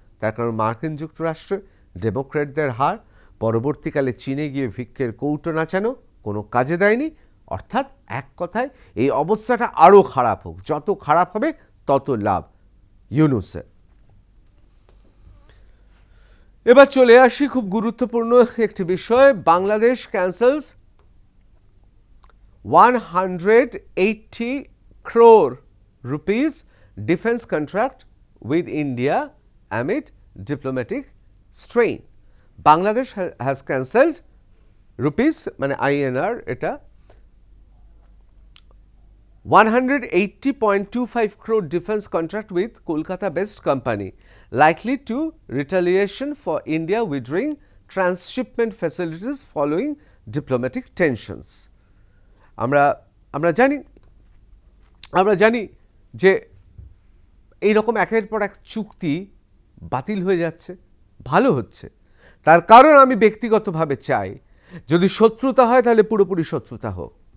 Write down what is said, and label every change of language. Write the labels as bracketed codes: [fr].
[bn] তার কারণ মার্কিন যুক্তরাষ্ট্রে ডেমোক্র্যাটদের হার, পরবর্তীকালে চীনে গিয়ে ভিক্ষের কৌটো নাচানো কোনো কাজে দেয়নি। অর্থাৎ এক কথায় এই অবস্থাটা আরও খারাপ হোক, যত খারাপ হবে তত লাভ ইউনুসের। এবার চলে আসি খুব গুরুত্বপূর্ণ একটি বিষয়। [en] Bangladesh cancels 180 crore rupees defense contract with India amid diplomatic strain. Bangladesh has cancelled rupees [bn] মানে INR এটা [en] 180.25 crore defense contract with Kolkata based company, likely to retaliation for India withdrawing transshipment facilities following diplomatic tensions. [bn] আমরা জানি যে এই রকম একের পর এক চুক্তি বাতিল হয়ে যাচ্ছে, ভালো হচ্ছে। তার কারণ আমি ব্যক্তিগতভাবে চাই, যদি শত্রুতা হয় তাহলে পুরোপুরি শত্রুতা হোক।